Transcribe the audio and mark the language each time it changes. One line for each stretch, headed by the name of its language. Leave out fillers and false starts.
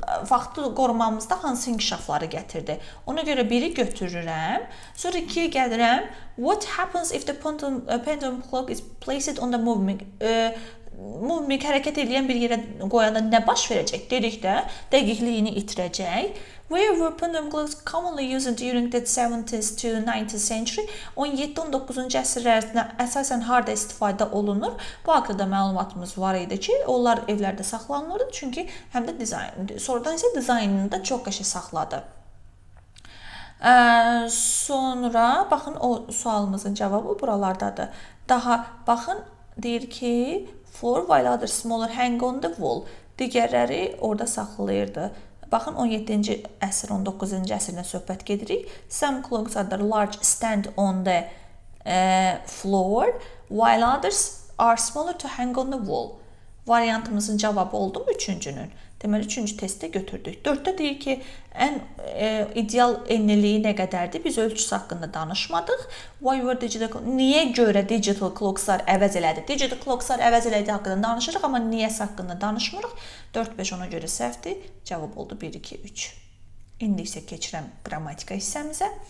Azerbaijani: Vaxtı qorumamızda hansı inkişafları gətirdi? Ona görə biri götürürəm. Sonra 2-yə gəlirəm.
English: What happens if the pendulum clock is placed on the moving?
Azerbaijani: Moving hərəkət edən bir yerə qoyanda nə baş verəcək? Dedik də, dəqiqliyini itirəcək.
English: Where were pendulum clocks commonly used during the 17th to 19th century?
Azerbaijani: 17-19-cu əsrlərdə əsasən harda istifadə olunur? Bu haqqında məlumatımız var idi ki, onlar evlərdə saxlanılırdı. Çünki həm də sonradan isə dizaynını da çox qəşəng saxladı. Sonra, baxın, o sualımızın cavabı buralardadır. Daha, baxın, deyir ki,
English: floor while other smaller hang on the wall.
Azerbaijani: Digərləri orada saxlayırdı. Baxın 17-ci əsr, 19-cu əsrdən söhbət gedirik.
English: Some clocks are large stand on the floor while others are smaller to hang on the wall.
Azerbaijani: Variantımızın cavabı oldu mu 3-cünün? Deməli 3-cü testdə götürdük. 4-də deyir ki, ən ideal enliliyi nə qədərdir? Biz ölçüsü haqqında danışmadıq. Niyə görə digital clockslar əvəz elədi? Digital clockslar əvəz elədi haqqında danışırıq, amma niyəsi haqqında danışmırıq. 4-5 ona görə səhvdir. Cavab oldu 1-2-3. İndi isə keçirəm qrammatika hissəmizə.